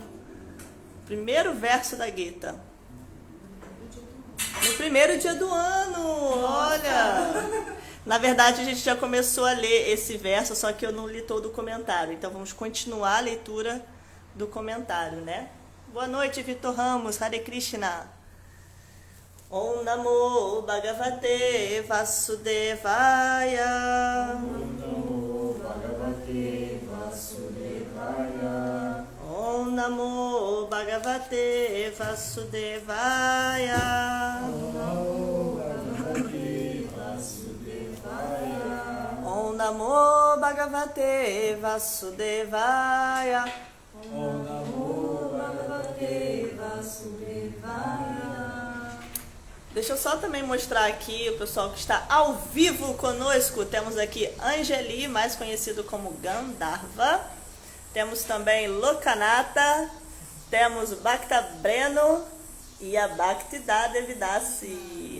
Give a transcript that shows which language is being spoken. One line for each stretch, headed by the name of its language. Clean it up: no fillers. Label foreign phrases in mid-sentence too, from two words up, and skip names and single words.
Portuguese: Primeiro verso da Gita. No primeiro dia do ano, olha! Na verdade, a gente já começou a ler esse verso, só que eu não li todo o comentário. Então, vamos continuar a leitura do comentário, né? Boa noite, Vitor Ramos,
Sanskrit: Hare Krishna. Om Namo Bhagavate Vasudevaya. Om Namo Bhagavate Vasudevaya. Om Namo Bhagavate Vasudevaya. Om Namo Bhagavate Vasudevaya. Om Namo Bhagavate Vasudevaya. Om Namo Bhagavate Vasudevaya.
Portuguese: Deixa eu só também mostrar aqui o pessoal que está ao vivo conosco. Temos aqui Angeli, mais conhecido como Gandharva. Temos também Lokanata. Temos Bhakta Breno e a Bhakti Devidasi.